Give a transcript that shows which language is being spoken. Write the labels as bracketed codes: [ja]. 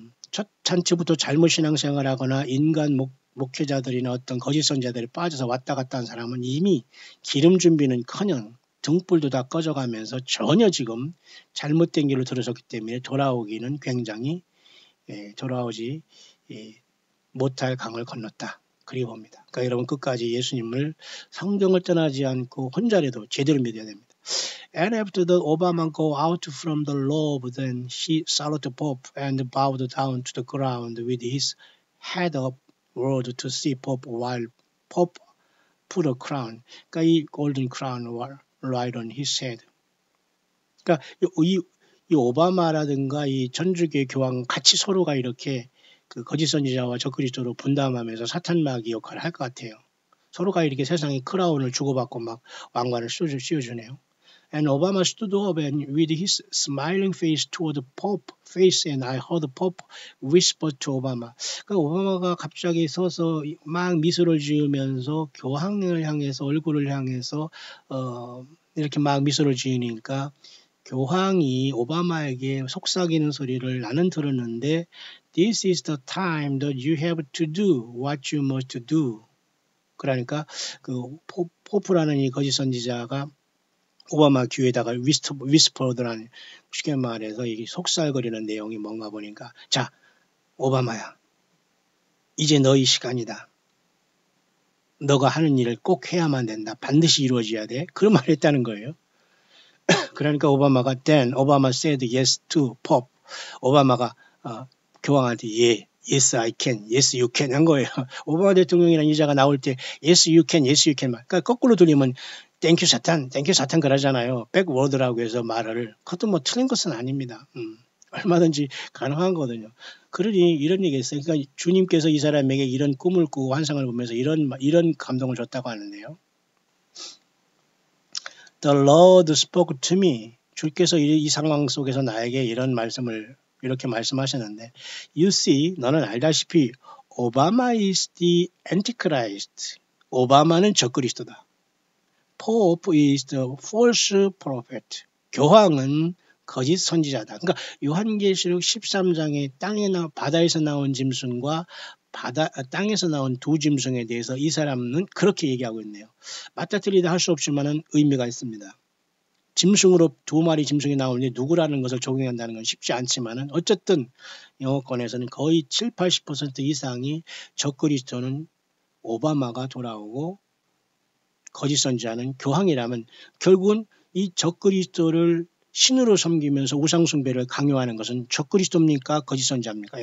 [ko] 첫 찬치부터 잘못 신앙생활하거나 인간 목회자들이나 어떤 거짓 선자들이 빠져서 왔다 갔다 한 사람은 이미 기름 준비는커녕 등불도 다 꺼져가면서 전혀 지금 잘못된 길로 들어섰기 때문에 돌아오기는 굉장히 돌아오지 못할 강을 건넜다. 그리 봅니다. 그러니까 여러분 끝까지 예수님을 성경을 떠나지 않고 혼자라도 제대로 믿어야 됩니다. [en] And after the Obama go out from the lobe, then he saluted the Pope and bowed down to the ground with his head upward to see Pope while Pope put a crown. [ko] 그러니까 이 [en] golden crown right on his head. [ko] 그러니까 이 오바마라든가 이 천주교 교황 같이 서로가 이렇게 그 거짓 선지자와 적그리스도로 분담하면서 사탄 마귀 역할을 할 것 같아요. 서로가 이렇게 세상에 크라운을 주고받고 막 왕관을 씌워주네요. [en] And Obama stood up and with his smiling face toward the Pope face and I heard the Pope whisper to Obama. [ko] 그러니까 오바마가 갑자기 서서 막 미소를 지으면서 교황을 향해서 얼굴을 향해서 이렇게 막 미소를 지으니까 교황이 오바마에게 속삭이는 소리를 나는 들었는데 [en] This is the time that you have to do what you must do. [ko] 그러니까 그 포프라는 이 거짓 선지자가 오바마 귀에다가 위스퍼드라는 쉽게 말해서 이게 속살거리는 내용이 뭔가 보니까 자 오바마야 이제 너희 시간이다. 너가 하는 일을 꼭 해야만 된다. 반드시 이루어져야 돼. 그런 말을 했다는 거예요. 그러니까 오바마가 [en] then [ko] 오바마 [en] said yes to Pope. [ko] 오바마가 교황한테 예, [en] yes I can, yes you can [ko] 한 거예요. 오바마 대통령이라는 이자가 나올 때 [en] yes you can, yes you can. [ko] 그러니까 거꾸로 들리면 땡큐 사탄 그러잖아요. 백워드라고 해서 말을. 그것도 뭐 틀린 것은 아닙니다. 얼마든지 가능한 거거든요. 그러니 이런 얘기 했어요. 그러니까 주님께서 이 사람에게 이런 꿈을 꾸고 환상을 보면서 이런 감동을 줬다고 하는데요. [en] The Lord spoke to me. [ko] 주께서 이 상황 속에서 나에게 이런 말씀을 이렇게 말씀하셨는데 [en] You see, [ko] 너는 알다시피 [en] Obama is the Antichrist. [ko] 오바마는 적그리스도다. [en] Pope is the false prophet. [ko] 교황은 거짓 선지자다. 그러니까 요한계시록 13장에 바다에서 나온 짐승과 땅에서 나온 두 짐승에 대해서 이 사람은 그렇게 얘기하고 있네요. 맞다 틀리다 할 수 없지만은 의미가 있습니다. 짐승으로 두 마리 짐승이 나오는데 누구라는 것을 적용한다는 건 쉽지 않지만은 어쨌든 영어권에서는 거의 70-80% 이상이 적그리스도는 오바마가 돌아오고 거짓 선지자는 교황이라면 결국은 이 적그리스도를 신으로 섬기면서 우상숭배를 강요하는 것은 적그리스도입니까? 거짓 선지자입니까?